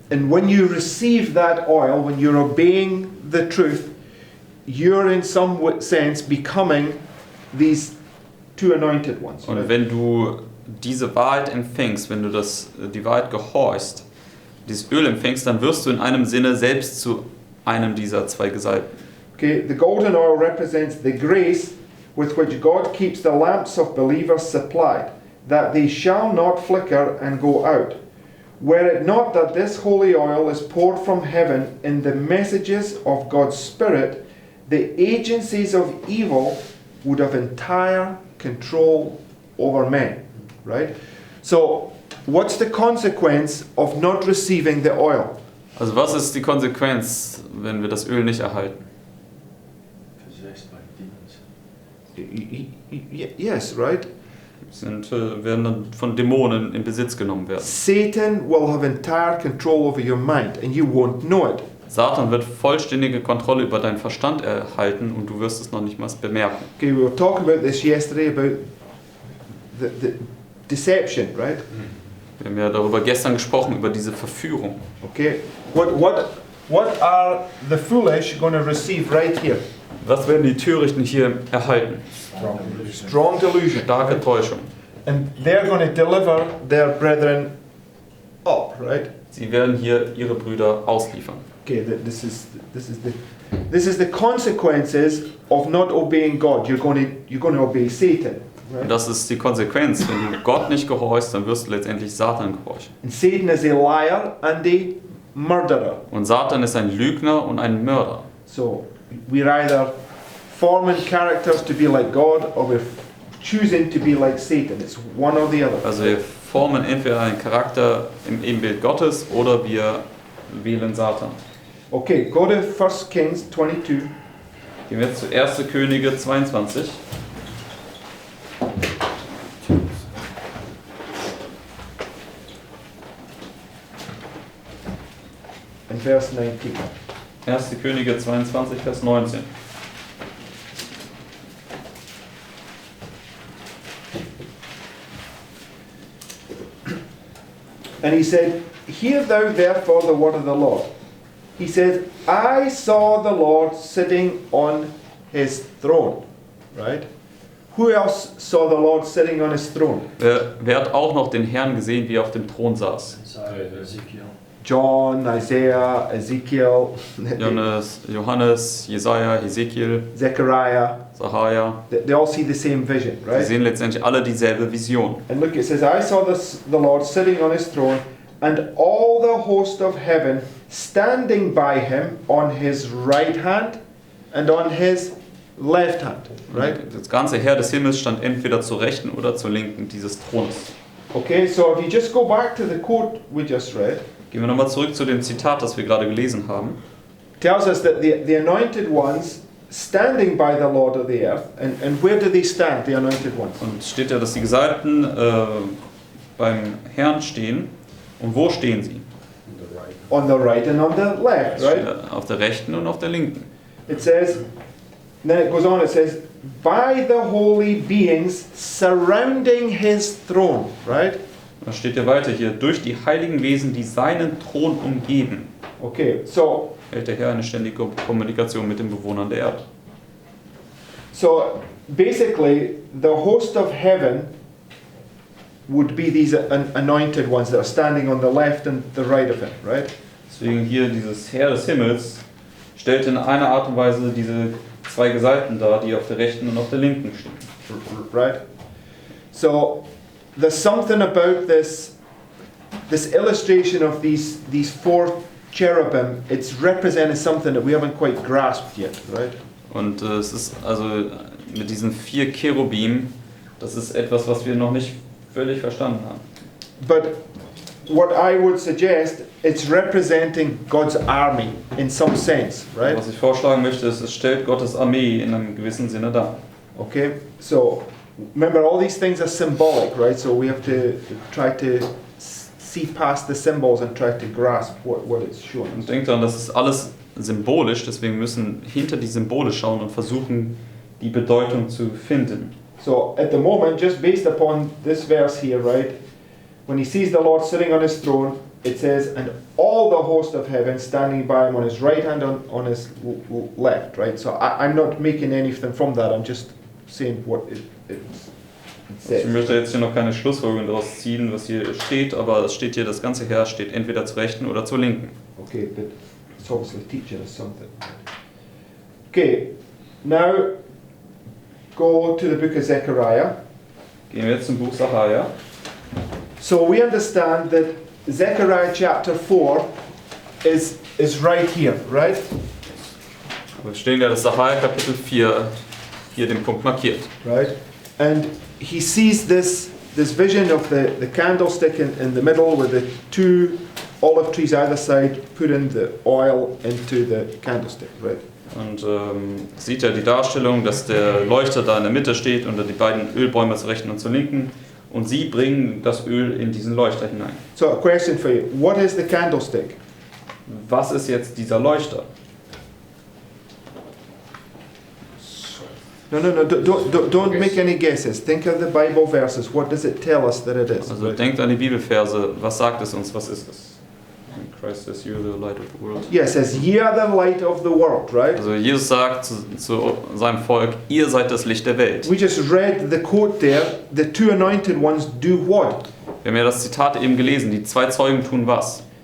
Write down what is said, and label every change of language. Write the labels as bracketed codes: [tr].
[en] And when you receive that oil, when you're obeying the truth, you're in some sense becoming these two anointed ones. [de] Und [en] Right? [de] wenn du diese Wahrheit empfängst, wenn du die Wahrheit gehorchst, dieses Öl empfängst, dann wirst du in einem Sinne selbst zu einem dieser zwei Gesalbten. [en] Okay, the golden oil represents the grace with which God keeps the lamps of believers supplied, that they shall not flicker and go out. Were it not that this holy oil is poured from heaven in the messages of God's Spirit, the agencies of evil would have entire control over men. Right? So, what's the consequence of not receiving the oil? [de] Also was ist die Konsequenz, wenn wir das Öl nicht erhalten? [en] Possessed by demons. Yes, right? [de] Werden dann von Dämonen in Besitz genommen werden. [en] Satan will have entire control over your mind and you won't know it. [de] Satan wird vollständige Kontrolle über deinen Verstand erhalten und du wirst es noch nicht mal bemerken. [en] Okay, we were talking about this yesterday about the deception, right? [de] Wir haben ja darüber gestern gesprochen, über diese Verführung. [en] Okay, what are the foolish going to receive right here? [de] Was werden die Törichten hier erhalten? [en] Strong delusion. [de] Starke Täuschung. [en] And they're going to deliver their brethren up, right? [de] Sie werden hier ihre Brüder ausliefern. [en] Okay, this is the consequences of not obeying God. You're going to obey Satan, [de] Und [en] right? [de] das ist die Konsequenz. Wenn du Gott nicht gehorchst, dann wirst du letztendlich Satan gehorchen. [en] And Satan is a liar and a murderer. [de] Und Satan ist ein Lügner und ein Mörder. [en] So we're either forming characters to be like God or we're choosing to be like Satan. It's one or the other. [de] Also wir formen entweder einen Charakter im Ebenbild Gottes oder wir wählen Satan. [en] Okay, go to 1 Kings 22. [de] Gehen wir zu 1. Könige 22. [en] And verse 19. [de] 1. Könige 22, Vers 19. [en] And he said, Hear thou therefore the word of the Lord. He says, I saw the Lord sitting on his throne. Right? Who else saw the Lord sitting on his throne? [de] Wer hat auch noch den Herrn gesehen, wie er auf dem Thron saß? [en] Ezekiel. John, Isaiah, Ezekiel, [de] Johannes, Jesaja, Hesekiel, [en] Zechariah. [de] Zachariah. [en] They all see the same vision, [de] Sie [en] right? [de] sehen letztendlich alle dieselbe Vision. [en] And look, it says, I saw the Lord sitting on his throne, and all the host of heaven standing by him on his right hand and on his left hand, right? [de] Das ganze Heer des Himmels stand entweder zur rechten oder zur linken dieses Thrones. [en] Okay, so if you just go back to the quote we just read, [de] Gehen wir nochmal zurück zu dem Zitat, das wir gerade gelesen haben. [en] tells us that the anointed ones standing by the Lord of the earth, and where do they stand, the anointed ones? [de] Und es steht ja, dass die Gesalbten beim Herrn stehen. Und wo stehen sie? [en] On the right and on the left, right? [de] Auf der rechten und auf der linken. [en] It says, then it goes on, it says, by the holy beings surrounding his throne, right? [de] Da steht ja weiter hier, durch die heiligen Wesen, die seinen Thron umgeben, [en] Okay, so [de] hält der Herr eine ständige Kommunikation mit den Bewohnern der Erde. [en] So basically, the host of heaven would be these anointed ones that are standing on the left and the right of him, right? [de] Deswegen hier dieses Heer des Himmels stellt in einer Art und Weise diese zwei Gesalbten dar, die auf der rechten und auf der linken stehen. [en] Right? So there's something about this illustration of these four cherubim. It's representing something that we haven't quite grasped yet, right? [de] Und es ist also mit diesen 4 Cherubim, das ist etwas, was wir noch nicht völlig verstanden haben. [en] But what I would suggest, it's representing God's army in some sense, right? [de] Was ich vorschlagen möchte, ist, es stellt Gottes Armee in einem gewissen Sinne dar. [en] Okay, so remember all these things are symbolic, right? So we have to try to see past the symbols and try to grasp what it's showing. [de] Und denkt daran, das ist alles symbolisch, deswegen müssen hinter die Symbole schauen und versuchen, die Bedeutung zu finden. [en] So at the moment, just based upon this verse here, right? When he sees the Lord sitting on his throne, it says, and all all the host of heaven standing by him on his right hand, on his left, right? So I'm not making anything from that, I'm just saying what it says. [de] Ich möchte jetzt hier noch keine Schlussfolgerung daraus ziehen, was hier steht, aber es steht hier, das ganze Heer steht entweder zur rechten oder zur linken. [en] Okay, but it's obviously teaching us something. Okay, now go to the book of Zechariah. [de] Gehen wir jetzt zum Buch Zachariah. [en] So we understand that Zechariah chapter 4 is right here, right? [de] Wir stehen ja das Zachariah Kapitel 4 hier den Punkt markiert. [en] Right? And he sees this vision of the candlestick in the middle with the two olive trees either side, putting the oil into the candlestick, right? [de] Und sieht ja die Darstellung, dass der Leuchter da in der Mitte steht und die beiden Ölbäume zur rechten und zur linken. Und sie bringen das Öl in diesen Leuchter hinein. [en] So a question for you, what is the candlestick? [de] Was ist jetzt dieser Leuchter? [en] No, don't make any guesses. Think of the Bible verses. What does it tell us that it is? [de] Also denkt an die Bibelverse, was sagt es uns, was ist es? [en] Christ says, you're the light of the world. Yes, it says, ye are the light of the world, right? [de] Also Jesus sagt zu seinem Volk, ihr seid das Licht der Welt. [en] We just read the quote there, the two anointed ones do what? [de] Wir haben ja das Zitat eben gelesen, die zwei Zeugen tun was?